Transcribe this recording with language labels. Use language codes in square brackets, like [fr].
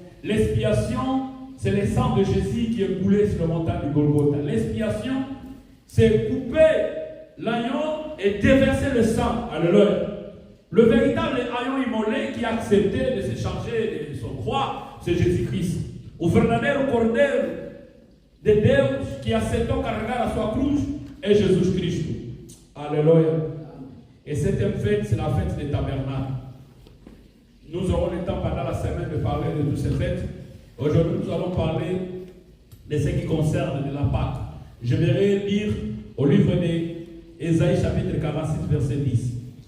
[fr] L'expiation, c'est le sang de Jésus qui est coulé sur le montagne du Golgotha. L'expiation, c'est couper l'agneau et déverser le sang. Alléluia. Le véritable agneau immolé qui a accepté de se charger de son croix, c'est Jésus-Christ. [pt] O verdadeiro cordeiro de Deus que aceitou carregar a sua cruz é Jesus Cristo. [fr] Alléluia. Et cette fête, c'est la fête des tabernacles. Nous aurons le temps pendant la semaine de parler de toutes ces fêtes. Aujourd'hui, nous allons parler de ce qui concerne de la Pâque. Je vais lire au livre d'Ésaïe chapitre 46, verset 10.